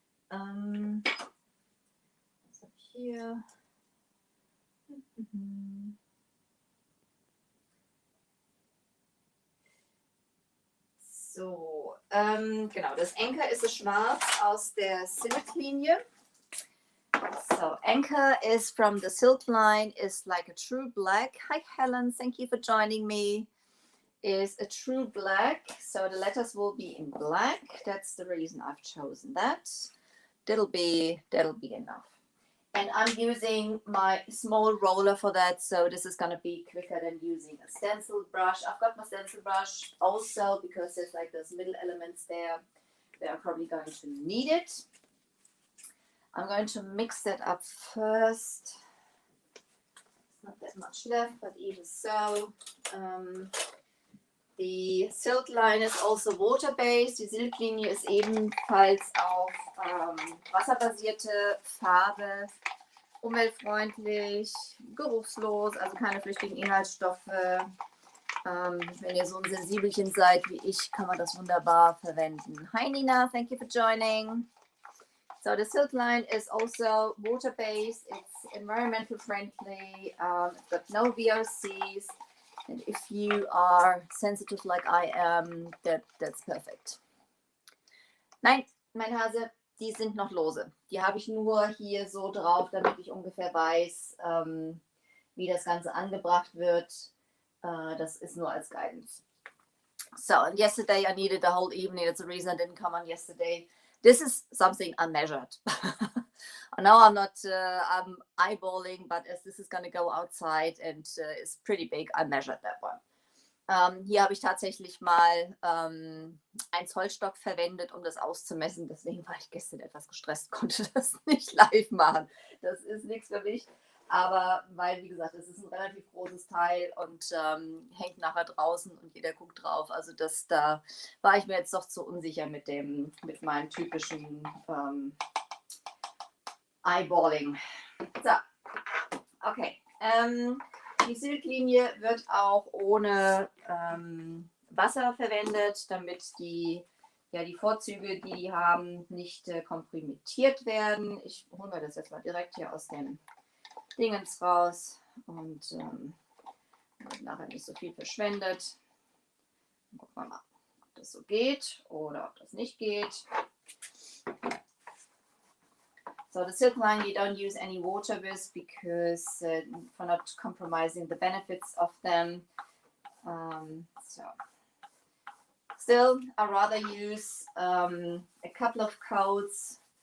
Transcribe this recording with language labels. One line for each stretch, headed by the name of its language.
German: Was habe ich hier? So, genau, das Anchor ist es schwarz aus der Silk-Linie.
English: So, Anchor is from the Silk line, is like a true black. Hi Helen, thank you for joining me. Is a true black, so the letters will be in black. That's the reason I've chosen that. That'll be enough. And I'm using my small roller for that, so this is going to be quicker than using a stencil brush. I've got my stencil brush also because there's like those middle elements there that I'm probably going to need it. I'm going to mix that up first. It's not that much left, but even so.
German: Die Silk Line ist also water-based. Die Silk-Linie ist ebenfalls auf wasserbasierte Farbe, umweltfreundlich, geruchslos, also keine flüchtigen Inhaltsstoffe. Wenn ihr so ein Sensibelchen seid wie ich, kann man das wunderbar verwenden.
English: Hi Nina, thank you for joining. So the Silk Line is also water-based. It's environmental friendly. It's got no VOCs. And if you are sensitive like I am, that's perfect.
German: Nein, mein Hase, die sind noch lose. Die habe ich nur hier so drauf, damit ich ungefähr weiß, wie das Ganze angebracht wird. Das ist nur als Guidance.
English: So, and yesterday I needed the whole evening. That's the reason I didn't come on yesterday. This is something unmeasured. I know I'm not, I'm eyeballing, but as this is going to go outside and it's pretty big, I measured that one.
German: Hier habe ich tatsächlich mal einen Zollstock verwendet, um das auszumessen. Deswegen war ich gestern etwas gestresst, konnte das nicht live machen. Das ist nichts für mich. Aber weil, wie gesagt, es ist ein relativ großes Teil und hängt nachher draußen und jeder guckt drauf. Also da war ich mir jetzt doch zu unsicher mit meinem typischen Eyeballing. So, okay. Die Silk-Linie wird auch ohne Wasser verwendet, damit die Vorzüge, die die haben, nicht komprimiert werden. Ich hole mir das jetzt mal direkt hier aus dem Dingens raus und wird nachher nicht so viel verschwendet. Gucken wir mal, ob das so geht oder ob das nicht geht.
English: So the Silk Line you don't use any water with because for not compromising the benefits of them. So still, I rather use a couple of coats.